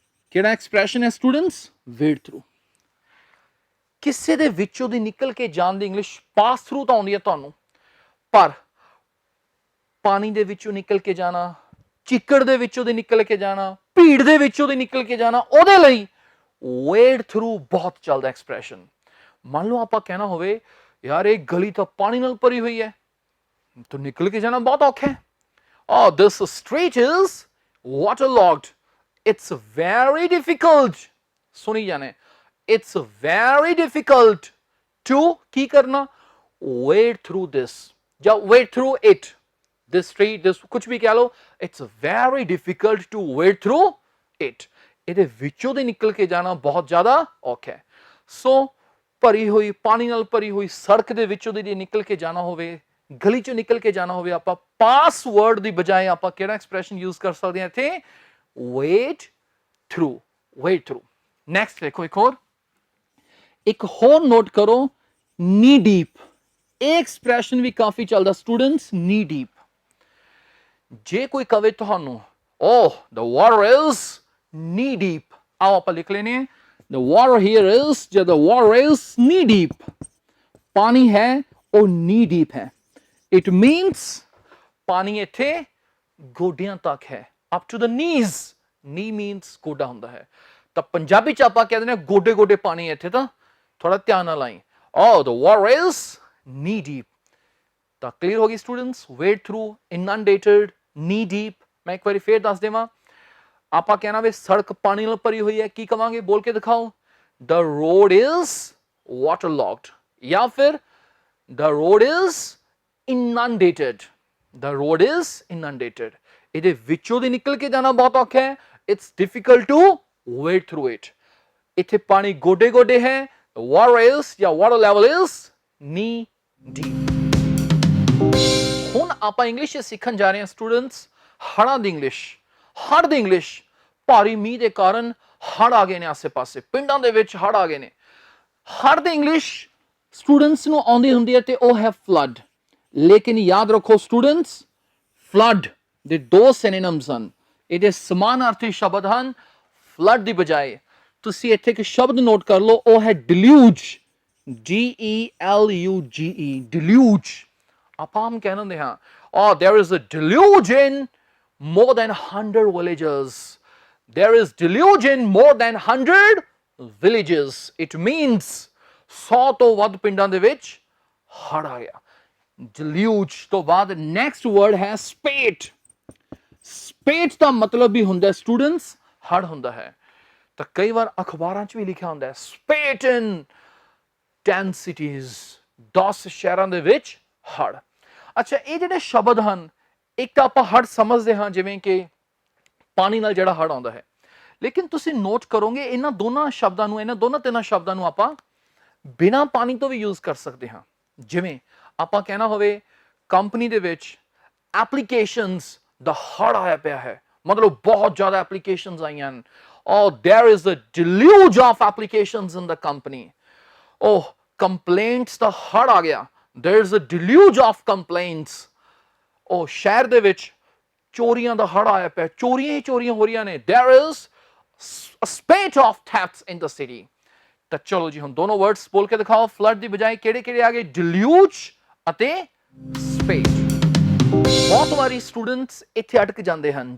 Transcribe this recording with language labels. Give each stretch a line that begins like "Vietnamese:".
Punjabi: ਕਿਹੜਾ ਐਕਸਪ੍ਰੈਸ਼ਨ ਹੈ students? wade through। ਕਿਸੇ ਦੇ ਵਿੱਚੋਂ ਦੀ ਨਿਕਲ ਕੇ ਜਾਣ ਦੀ ਇੰਗਲਿਸ਼ ਪਾਸ ਥਰੂ ਤਾਂ ਆਉਂਦੀ ਹੈ ਤੁਹਾਨੂੰ, ਪਰ ਪਾਣੀ ਦੇ ਵਿੱਚੋਂ ਨਿਕਲ ਕੇ ਜਾਣਾ, ਚਿੱਕੜ ਦੇ ਵਿੱਚੋਂ ਦੀ ਨਿਕਲ ਕੇ ਜਾਣਾ, ਭੀੜ ਦੇ ਵਿੱਚੋਂ ਦੀ ਨਿਕਲ ਕੇ ਜਾਣਾ, ਉਹਦੇ ਲਈ wade through ਬਹੁਤ ਚੱਲਦਾ ਐਕਸਪ੍ਰੈਸ਼ਨ। ਮੰਨ ਲਓ ਆਪਾਂ ਕਹਿਣਾ ਹੋਵੇ ਯਾਰ ਇਹ ਗਲੀ ਤਾਂ ਪਾਣੀ ਨਾਲ ਭਰੀ ਹੋਈ ਹੈ, ਤਾਂ ਨਿਕਲ ਕੇ ਜਾਣਾ ਬਹੁਤ ਔਖਾ ਹੈ।
English: oh this street is waterlogged, it's very difficult।
Punjabi: ਸੁਣੀ ਜਾਣੇ,
English: it's very difficult to
Punjabi: ਕੀ ਕਰਨਾ?
English: wade through this ਜਾਂ wade through it, this street, this
Punjabi: ਕੁਝ ਵੀ ਕਹਿ ਲਓ,
English: it's very difficult to wade through it।
Punjabi: ਇਹਦੇ ਵਿੱਚੋਂ ਦੀ ਨਿਕਲ ਕੇ ਜਾਣਾ ਬਹੁਤ ਜ਼ਿਆਦਾ ਔਖਾ ਹੈ। ਸੋ ਭਰੀ ਹੋਈ, ਪਾਣੀ ਨਾਲ ਭਰੀ ਹੋਈ ਸੜਕ ਦੇ ਵਿੱਚੋਂ ਦੀ ਨਿਕਲ ਕੇ ਜਾਣਾ ਹੋਵੇ, ਗਲੀ ਚੋਂ ਨਿਕਲ ਕੇ ਜਾਣਾ ਹੋਵੇ, ਆਪਾਂ ਪਾਸ ਵਰਡ ਦੀ ਬਜਾਏ ਆਪਾਂ ਕਿਹੜਾ ਐਕਸਪ੍ਰੈਸ਼ਨ ਯੂਜ਼ ਕਰ ਸਕਦੇ ਹਾਂ ਇੱਥੇ? wade through। ਨੈਕਸਟ ਦੇਖੋ ਇੱਕ ਹੋਰ ਨੋਟ ਕਰੋ, knee deep। ਇਹ ਐਕਸਪ੍ਰੈਸ਼ਨ ਵੀ ਕਾਫੀ ਚੱਲਦਾ ਸਟੂਡੈਂਟਸ, knee deep। ਜੇ ਕੋਈ ਕਵੇ ਤੁਹਾਨੂੰ
English: oh the water is knee deep,
Punjabi: ਆਓ ਆਪਾਂ ਲਿਖ ਲੈਨੇ
English: the water here is, ਜਾਂ the water is knee deep।
Punjabi: ਪਾਣੀ ਹੈ ਉਹ knee deep ਹੈ, it means ਪਾਣੀ ਇੱਥੇ ਗੋਡਿਆਂ ਤੱਕ ਹੈ,
English: up to the knees।
Punjabi: knee means ਗੋਡਾ ਹੁੰਦਾ ਹੈ, ਤਾਂ ਪੰਜਾਬੀ ਚ ਆਪਾਂ ਕਹਿੰਦੇ ਨੇ ਗੋਡੇ ਗੋਡੇ ਪਾਣੀ ਇੱਥੇ, ਤਾਂ ਥੋੜਾ ਧਿਆਨ ਨਾਲ ਆਈ।
English: oh the water is knee deep।
Punjabi: ਤਾਂ ਕਲੀਅਰ ਹੋ ਗਈ students, wade through, inundated, knee deep। ਮੈਂ ਇੱਕ ਵਾਰੀ ਫੇਰ ਦੱਸ ਦੇਵਾਂ, ਆਪਾਂ ਕਹਿਣਾ ਵੇ ਸੜਕ ਪਾਣੀ ਨਾਲ ਭਰੀ ਹੋਈ ਹੈ, ਕੀ ਕਵਾਂਗੇ? ਬੋਲ ਕੇ ਦਿਖਾਓ,
English: the road is waterlogged ਜਾਂ ਫਿਰ the road is inundated। the road is inundated।
Punjabi: ਇਹਦੇ ਵਿੱਚੋਂ ਦੀ ਨਿਕਲ ਕੇ ਜਾਣਾ ਬਹੁਤ ਔਖਾ ਹੈ,
English: it's difficult to wade through it।
Punjabi: ਇੱਥੇ ਪਾਣੀ ਗੋਡੇ ਗੋਡੇ ਹੈ,
English: water is ਜਾਂ water level is knee deep.
Punjabi: ਹੁਣ ਆਪਾਂ ਇੰਗਲਿਸ਼ ਸਿੱਖਣ ਜਾ ਰਹੇ ਹਾਂ ਸਟੂਡੈਂਟਸ ਹੜ੍ਹਾਂ ਦੀ ਇੰਗਲਿਸ਼। ਹੜ੍ਹ ਦੀ ਇੰਗਲਿਸ਼, ਭਾਰੀ ਮੀਂਹ ਦੇ ਕਾਰਨ ਹੜ੍ਹ ਆ ਗਏ ਨੇ ਆਸੇ ਪਾਸੇ, ਪਿੰਡਾਂ ਦੇ ਵਿੱਚ ਹੜ੍ਹ ਆ ਗਏ ਨੇ। ਹੜ੍ਹ ਦੀ ਇੰਗਲਿਸ਼ ਸਟੂਡੈਂਟਸ ਨੂੰ ਆਉਂਦੀ ਹੁੰਦੀ ਹੈ ਤੇ ਉਹ ਹੈ ਫਲੱਡ। ਲੇਕਿਨ ਯਾਦ ਰੱਖੋ ਸਟੂਡੈਂਟਸ, ਫਲੱਡ ਦੇ ਦੋ ਸਿਨੋਨਿਮਸ ਹਨ, ਇਹਦੇ ਸਮਾਨਾਰਥੀ ਸ਼ਬਦ ਹਨ। ਫਲੱਡ ਦੀ ਬਜਾਏ ਤੁਸੀਂ ਇੱਥੇ ਇੱਕ ਸ਼ਬਦ ਨੋਟ ਕਰ ਲਓ, ਉਹ ਹੈ ਡਿਲਿਊਜ, DELUGE, ਡਿਲਿਊਜ। ਆਪਾਂ ਆਮ ਕਹਿ ਦਿੰਦੇ ਹਾਂ,
English: oh there is a deluge in more than 100 villages, there is deluge in more than 100 villages, it means
Punjabi: 100 ਤੋਂ ਵੱਧ ਪਿੰਡਾਂ ਦੇ ਵਿੱਚ ਹੜ੍ਹ ਆ ਗਿਆ। ਡਿਲਿਊਜ ਤੋਂ ਬਾਅਦ ਨੈਕਸਟ ਵਰਡ ਹੈ ਸਪੇਟ। ਸਪੇਟ ਦਾ ਮਤਲਬ ਵੀ ਹੁੰਦਾ ਸਟੂਡੈਂਟਸ ਹੜ੍ਹ ਹੁੰਦਾ ਹੈ। ਤਾਂ ਕਈ ਵਾਰ ਅਖਬਾਰਾਂ 'ਚ ਵੀ ਲਿਖਿਆ ਹੁੰਦਾ ਹੈ
English: spate in 10 cities,
Punjabi: 10 ਸ਼ਹਿਰਾਂ ਦੇ ਵਿੱਚ ਹੜ੍ਹ। ਅੱਛਾ, ਇਹ ਜਿਹੜੇ ਸ਼ਬਦ ਹਨ, ਇੱਕ ਤਾਂ ਆਪਾਂ ਹੜ੍ਹ ਸਮਝਦੇ ਹਾਂ ਜਿਵੇਂ ਕਿ ਪਾਣੀ ਨਾਲ ਜਿਹੜਾ ਹੜ੍ਹ ਆਉਂਦਾ ਹੈ, ਲੇਕਿਨ ਤੁਸੀਂ ਨੋਟ ਕਰੋਗੇ ਇਹਨਾਂ ਦੋਨਾਂ ਸ਼ਬਦਾਂ ਨੂੰ, ਇਹਨਾਂ ਦੋਨਾਂ ਤਿੰਨਾਂ ਸ਼ਬਦਾਂ ਨੂੰ ਆਪਾਂ ਬਿਨਾਂ ਪਾਣੀ ਤੋਂ ਵੀ ਯੂਜ਼ ਕਰ ਸਕਦੇ ਹਾਂ। ਜਿਵੇਂ ਆਪਾਂ ਕਹਿਣਾ ਹੋਵੇ ਕੰਪਨੀ ਦੇ ਵਿੱਚ ਐਪਲੀਕੇਸ਼ਨਸ ਦਾ ਹੜ੍ਹ ਆਇਆ ਪਿਆ ਹੈ, ਮਤਲਬ ਬਹੁਤ ਜ਼ਿਆਦਾ ਐਪਲੀਕੇਸ਼ਨਸ ਆਈਆਂ ਹਨ।
English: Oh, there is a deluge of applications in the company. Oh, complaints
Punjabi: ਦਾ ਹੜ੍ਹ ਆ ਗਿਆ,
English: there is a deluge of complaints.
Punjabi: Oh, ਸ਼ਹਿਰ ਦੇ ਵਿੱਚ ਚੋਰੀਆਂ ਦਾ ਹੜ੍ਹ ਆਇਆ ਪਿਆ, ਚੋਰੀਆਂ ਹੀ ਚੋਰੀਆਂ ਹੋ ਰਹੀਆਂ ਨੇ,
English: there is a spate of thefts in the city.
Punjabi: ਤਾਂ ਚਲੋ ਜੀ ਹੁਣ ਦੋਨੋਂ ਵਰਡਸ ਬੋਲ ਕੇ ਦਿਖਾਓ। ਫਲੱਡ ਦੀ ਬਜਾਏ ਕਿਹੜੇ ਕਿਹੜੇ ਆ ਗਏ? ਡਿਲਿਊਜ ਅਤੇ ਸਪੇਟ। ਬਹੁਤ ਵਾਰੀ ਸਟੂਡੈਂਟਸ ਇੱਥੇ ਅਟਕ ਜਾਂਦੇ ਹਨ।